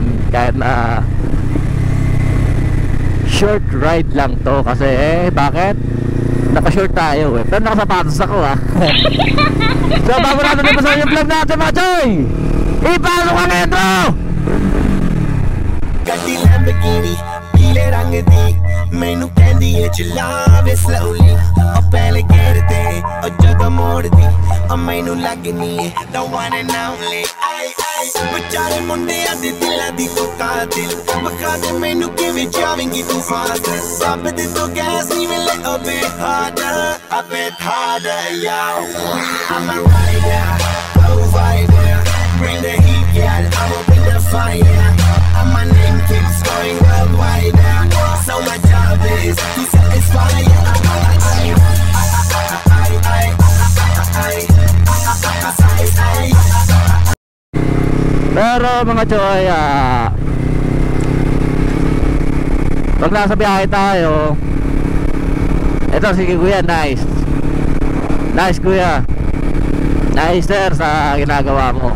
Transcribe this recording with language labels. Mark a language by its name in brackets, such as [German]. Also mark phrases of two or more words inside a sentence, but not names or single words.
[Filipino] Kahit na short ride lang to. Kasi bakit? Naka-short tayo pero nakasapatos ako So, bago natin napasahin yung vlog natin mga choy, ipasok ka ngayon bro! [Punjabi] Gaddi Lamborghini, pile rang di ਮੈਨੂੰ ਕਹਿੰਦੀ ਹੈ ਚਲਾ ਵੇ slowly ਓ ਪਹਿਲੇ ਗਿਰਦੇ ਓ ਜਗ੍ਹਾ ਮੋੜ ਦੀ ਓ ਮੈਨੂੰ ਲਗਨੀ ਹੈ [English] the one and only [Punjabi] ਆਈ ਆਈ ਬੇਚਾਰੇ ਮੁੰਡਿਆਂ ਦੇ ਦਿਲਾਂ ਦੀ ਤੋ ਕਾਤਿਲ ਬਖਾ ਦੇ ਮੈਨੂੰ ਕਿਵੇਂ ਜਾਵੇਂਗੀ ਤੂ ਫਾਸਟ ਬਾਪ ਦੇ ਤੋ ਗੈਸ ਨੀ ਮਿਲੇ [English] a bit harder yo I'm a rider provider bring the heat girl I will bring the fire and my name keeps going worldwide so my job is to satisfy [Filipino] Pero mga choy, pag nasa biyahe tayo, ito si kuya, nice kuya, nice sir sa ginagawa mo.